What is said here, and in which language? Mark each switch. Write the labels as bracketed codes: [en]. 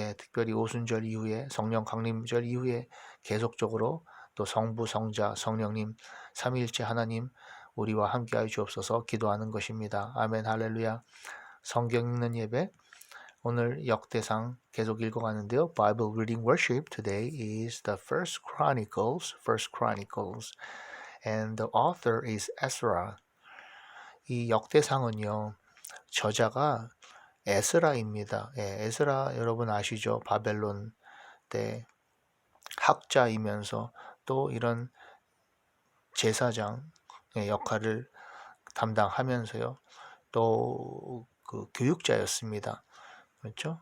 [ko] 특별히 오순절 이후에 성령 강림절 이후에 계속적으로 또 성부, 성자, 성령님 삼위일체 하나님 우리와 함께하여 주옵소서 기도하는 것입니다. 아멘 할렐루야. 성경 읽는 예배 오늘 역대상 계속 읽어가는데요. [en] Bible reading worship today is the First Chronicles, and the author is Ezra. [ko] 이 역대상은요, 저자가 에스라입니다. 에스라 여러분 아시죠? 바벨론 때 학자이면서 또 이런 제사장의 역할을 담당하면서요, 또 그 교육자였습니다. 그렇죠?